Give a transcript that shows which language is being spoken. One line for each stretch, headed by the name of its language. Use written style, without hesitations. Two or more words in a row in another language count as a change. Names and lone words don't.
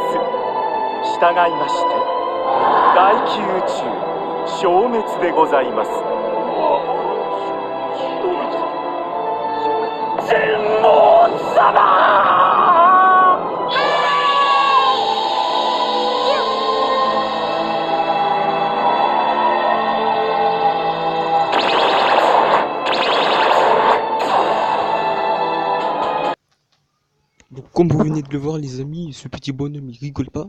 Japanese: 従いまして大宮宇宙消滅でございます。全王様！
French: Donc, comme vous venez de le voir les amis, ce petit bonhomme il rigole pas.